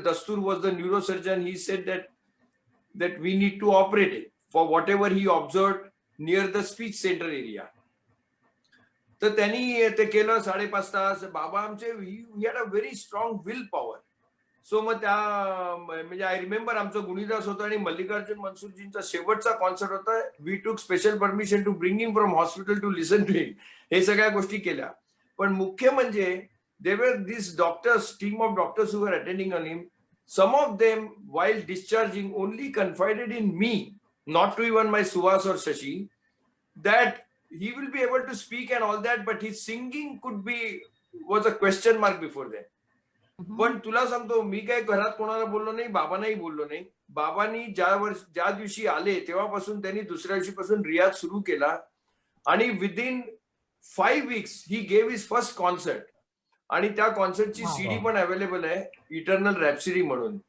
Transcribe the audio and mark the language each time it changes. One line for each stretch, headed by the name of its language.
English: Dastur was the neurosurgeon. He said that we need to operate it for whatever he observed near the speech center area.
Marathi: तर त्यांनी ते केलं 5.5 तास. बाबा आमचे,
English: we had a very strong will power.
Marathi: So मग त्या म्हणजे
English: I remember
Marathi: आमचं गुणीदास होतं आणि मल्लिकार्जुन मनसूरजींचा शेवटचा कॉन्सर्ट होता.
English: We took special permission to bring him from hospital to listen to him.
Marathi: हे सगळ्या गोष्टी केल्या. पण मुख्य म्हणजे
English: there were these doctors, team of doctors who were attending on him. Some of them, while discharging, only confided in me, not to even my Suhas or Shashi, that he will be able to speak and all that, but his singing was a question mark before that.
Marathi: पण तुला सांगतो, मी काय घरात कोणाला बोललो नाही, बाबांनाही बोललो नाही. बाबांनी ज्या दिवशी आले तेव्हापासून त्यांनी दुसऱ्या दिवशीपासून रियाज सुरू केला आणि
English: Within 5 weeks he gave his first concert.
Marathi: आणि त्या कॉन्सर्टची सीडी पण अवेलेबल आहे, इटर्नल रॅप्सडी म्हणून.